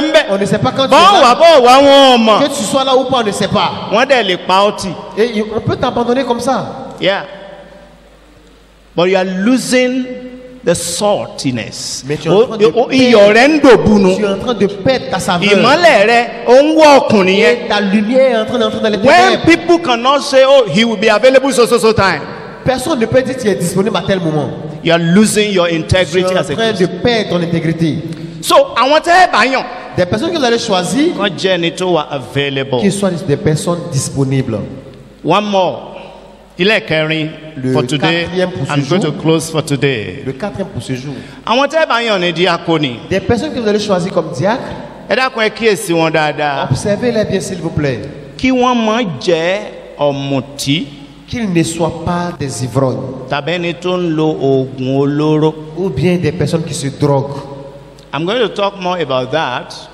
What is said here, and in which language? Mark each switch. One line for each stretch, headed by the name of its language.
French: On ne sait pas quand tu es là. Que tu sois là ou pas, on ne sait pas. Et on peut t'abandonner comme ça.
English: Yeah. But you are losing the saltiness.
French: Mais tu es en train de perdre ta saveur. Et ta lumière est en train d'entrer dans les ténèbres.
English: When people cannot say, oh, he will be available so time.
French: Personne ne peut dire qu'il est disponible à tel moment.
English: You are losing your integrity as a
French: Christian. Tu es en train de perdre ton intégrité.
English: So, I want to
French: des personnes que vous allez choisir, qu'ils soient des personnes disponibles.
English: One more. For today, I'm going to close for today.
French: Le quatrième pour ce jour.
English: I want to
French: des personnes que vous allez choisir comme diacre. Observez-les bien s'il vous plaît. Qu'ils ne soient pas des ivrognes. Ou bien des personnes qui se droguent.
English: I'm going to talk more about that.